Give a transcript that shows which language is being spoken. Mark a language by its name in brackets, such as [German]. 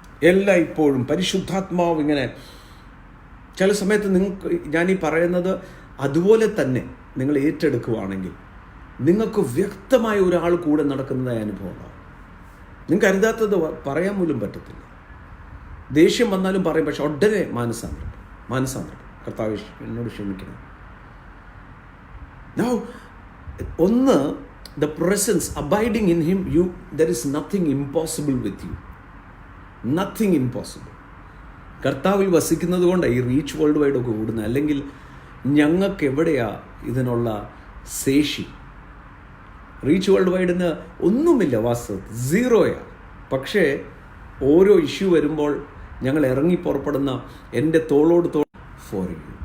[Malayalam] എല്ലാം ഇപ്പോഴും പരിശുദ്ധാത്മാവ് ഇങ്ങനെ ചില സമയത്ത് നിങ്ങൾക്ക് ഞാനീ പറയുന്നത് അതുപോലെ തന്നെ നിങ്ങൾ ഏറ്റെടുക്കുകയാണെങ്കിൽ നിങ്ങൾക്ക് വ്യക്തമായ ഒരാൾ കൂടെ നടക്കുന്നതായ അനുഭവം ഉണ്ടാവും. നിങ്ങൾക്ക് കരുതാത്തത് പറയാൻ പോലും പറ്റത്തില്ല. ദേഷ്യം വന്നാലും പറയും, പക്ഷെ ഉടനെ മാനസാന്തരം കർത്താവ് എന്നോട് ക്ഷമിക്കണം. [English] Now, ഒന്ന്, the presence abiding in him, there is nothing impossible with you. Nothing impossible. [Malayalam] കർത്താവിൽ വസിക്കുന്നത് കൊണ്ടാണ് ഈ റീച്ച് വേൾഡ് വൈഡ് ഒക്കെ ഓടുന്നത്. അല്ലെങ്കിൽ ഞങ്ങൾക്ക് എവിടെയാ ഇതിനുള്ള ശേഷി? റീച്ച് വേൾഡ് വൈഡിന് ഒന്നുമില്ല, വാസ്തവത്തിൽ സീറോയാണ്. പക്ഷേ ഓരോ ഇഷ്യൂ വരുമ്പോൾ ഞങ്ങൾ ഇറങ്ങി പുറപ്പെടുന്ന എൻ്റെ തോളോട് [English] For you.